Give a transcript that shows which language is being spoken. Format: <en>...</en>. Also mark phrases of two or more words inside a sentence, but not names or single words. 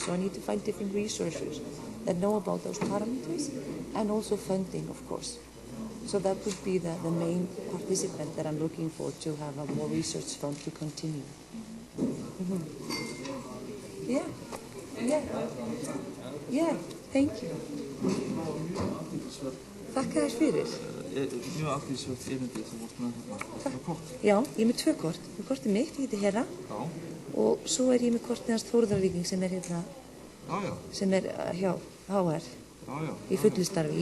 <en>So I need to find different researchers that know about those parameters, and also funding, of course. So that would be the main participant that I'm looking for, to have a more research fund to continue. Mm-hmm. Yeah, yeah, yeah, thank you.</en> <is>Þakka þér fyrir. Mjög athyglisvert erindi sem vorst með þarna. Kort. Já, ég er með 2 kort. Kortið mitt, ég heiti Hera. Já. Og svo er ég með kortið hans Þórðarvíking sem er hérna, sem er hjá HR. Í fullu starfi.</is>